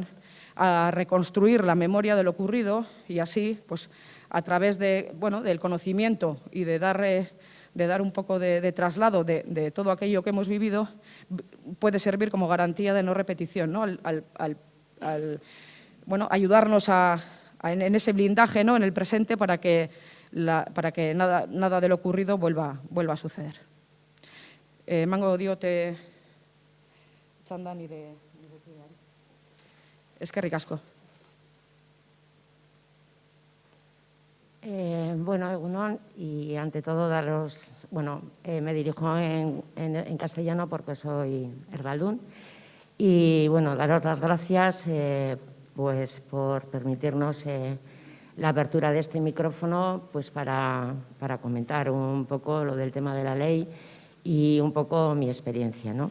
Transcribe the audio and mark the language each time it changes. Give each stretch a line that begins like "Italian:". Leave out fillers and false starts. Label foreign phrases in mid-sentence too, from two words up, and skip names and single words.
Spanish: a reconstruir la memoria de lo ocurrido y así, pues, a través del conocimiento y de dar un poco de traslado de todo aquello que hemos vivido, puede servir como garantía de no repetición, ¿no?, ayudarnos en ese blindaje, ¿no?, en el presente, para que nada de lo ocurrido vuelva a suceder.
Basque: Emango diote txanda nire kideari. Eskerrik asko. Bueno, egunon,
Spanish: y ante todo daros, me dirijo en castellano porque soy erdaldún, y bueno, daros las gracias pues por permitirnos la apertura de este micrófono, pues para comentar un poco lo del tema de la ley y un poco mi experiencia, ¿no?